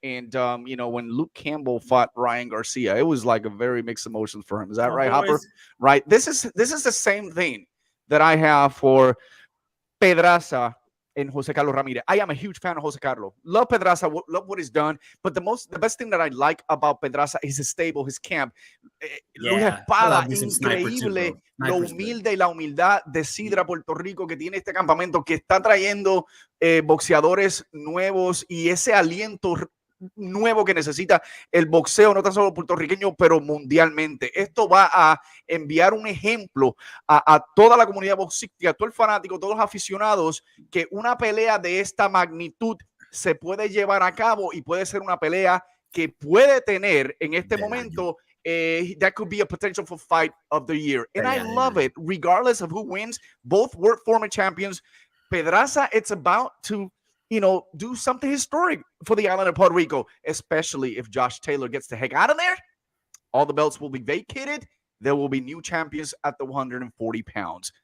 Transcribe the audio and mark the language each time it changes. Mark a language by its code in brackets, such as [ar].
[en] And when Luke Campbell fought Ryan Garcia, it was like a very mixed emotions for him. Is that right, Hopper? Right. This is the same thing that I have for Pedraza and Jose Carlos Ramirez. I am a huge fan of Jose Carlos. Love Pedraza, love what he's done. But the best thing that I like about Pedraza is his stable, his camp. [es] Una espada increíble, lo humilde y la humildad de Sidra Puerto Rico que tiene este campamento, que está trayendo boxeadores nuevos y ese aliento nuevo que necesita el boxeo, no tan solo puertorriqueño, pero mundialmente. Esto va a enviar un ejemplo a toda la comunidad boxística, a todo el fanático, todos los aficionados, que una pelea de esta magnitud se puede llevar a cabo y puede ser una pelea que puede tener en este momento [en] that could be a potential for fight of the year. And I love it, regardless of who wins. Both were former champions. Pedraza, it's about to do something historic for the island of Puerto Rico, especially if Josh Taylor gets the heck out of there. All the belts will be vacated. There will be new champions at the 140 pounds.